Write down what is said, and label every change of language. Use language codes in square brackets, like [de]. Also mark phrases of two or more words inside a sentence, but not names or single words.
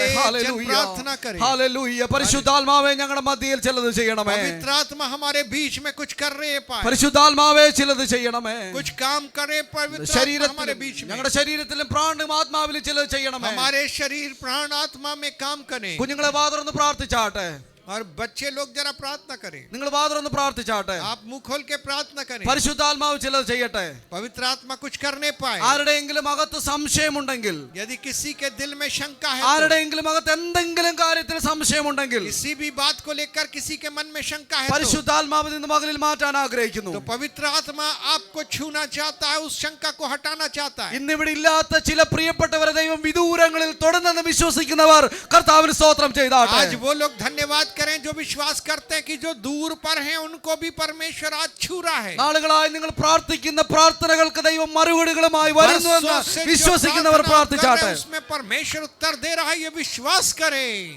[hi] अरे, [ml] ഹല്ലേലൂയ, [hi] जन प्रार्थना करें. [ml] ഹല്ലേലൂയ. പരിശുദ്ധാത്മാവേ ഞങ്ങളുടെ മധ്യയിൽ ചിലത് ചെയ്യണമേ. [hi] पवित्र आत्मा हमारे बीच में कुछ कर रहे हैं. [ml] പരിശുദ്ധാത്മാവേ ചിലത് ചെയ്യണമേ. [hi] कुछ काम करे. पवित्र आत्मा हमारे बीच में, [ml] ഞങ്ങളുടെ ശരീരത്തിലും പ്രാണനും ആത്മാവിലും ചിലത് ചെയ്യണമേ. [hi] हमारे शरीर प्राण आत्मा में काम करें. [ml] കുഞ്ഞുങ്ങളെ വാതുറന്ന് പ്രാർത്ഥിച്ചാട്ടെ. [hi] और बच्चे लोग जरा प्रार्थना करें. [ml] നിങ്ങൾ വാതുറന്ന് പ്രാർത്ഥിച്ചാട്ടെ. [hi] आप मुंह खोल के प्रार्थना करें. [ml] പരിശുദ്ധാത്മാവ് ചിലത് ചെയ്യട്ടെ. [hi] पवित्र आत्मा कुछ करने पाए. [ml] ആരുടെയെങ്കിലും അകത്ത് സംശയമുണ്ടെങ്കിൽ, [hi] यदि किसी के दिल में शंका है, [ml] ആരുടെയെങ്കിലും അകത്ത് എന്തെങ്കിലും കാര്യത്തിൽ സംശയമുണ്ടെങ്കിൽ, [hi] किसी भी बात को लेकर किसी के मन में शंका है, [ml] പരിശുദ്ധാത്മാവ് നിന്ന് മകളിൽ മാറ്റാൻ ആഗ്രഹിക്കുന്നു. [hi] तो पवित्र आत्मा आपको छूना चाहता है, उस शंका को हटाना चाहता है. [ml] ഇന്നിവിടെ ഇല്ലാത്ത ചില പ്രിയപ്പെട്ടവരെ ദൈവം വിദൂരങ്ങളിൽ തൊടുന്നെന്ന് വിശ്വസിക്കുന്നവർ കർത്താവിന് സ്തോത്രം ചെയ്താട്ടെ. [hi] आज वो लोग धन्यवाद करें जो विश्वास करते हैं कि जो दूर पर हैं उनको भी परमेश्वर आज छू रहा है. [ml] നാളുകളായി നിങ്ങൾ പ്രാർത്ഥിക്കുന്ന പ്രാർത്ഥനകൾക്ക് ദൈവം മറുപടികളുമായി വരുന്നുവെന്ന് വിശ്വസിക്കുന്നവർ പ്രാർത്ഥിച്ചാട്ടെ. [hi] उसमें परमेश्वर उत्तर दे रहा है, ये विश्वास करें.